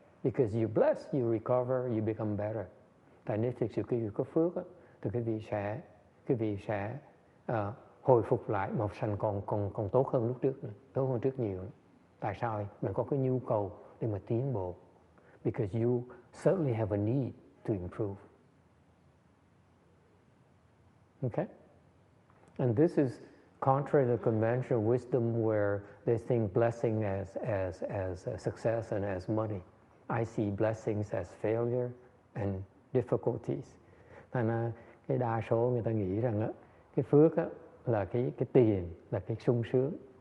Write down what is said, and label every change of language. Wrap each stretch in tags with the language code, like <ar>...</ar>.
<en>Because you bless, you recover, you become better.</en> <vi>Tại nếu thực sự quý vị có phước á, thì quý vị sẽ hồi phục lại một sanh còn tốt hơn lúc trước nữa, tốt hơn trước nhiều nữa. Tại sao? Mình có cái nhu cầu để mà tiến bộ.</vi> <en>Because you certainly have a need to improve. Okay? And this is contrary to the conventional wisdom where they think blessing as success and as money. I see blessings as failure and difficulties.</en> <vi>Thành ra cái đa số người ta nghĩ rằng á, cái phước á, là cái tiền, là cái sung sướng.</vi>